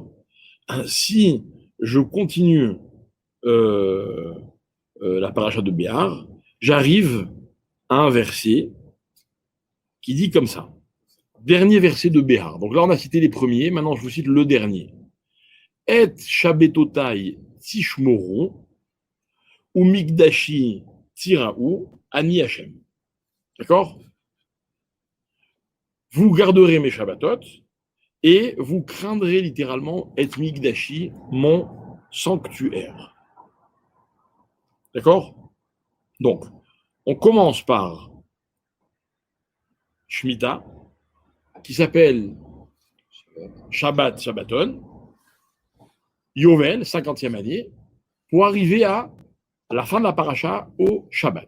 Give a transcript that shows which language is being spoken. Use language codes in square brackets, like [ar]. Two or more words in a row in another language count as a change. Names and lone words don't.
[fr] Si je continue la paracha de Béhar, j'arrive à un verset qui dit comme ça. Dernier verset de Béhar. Donc là, on a cité les premiers. Maintenant, je vous cite le dernier. [he] את שבתותי תשמרו ומקדשי תיראו אני ה. [fr] D'accord? Vous garderez mes Shabbatot et vous craindrez littéralement et migdashi, mon sanctuaire. D'accord? Donc, on commence par Shemitah, qui s'appelle Shabbat, Shabbaton, Yovel, 50e année, pour arriver à la fin de la paracha au Shabbat.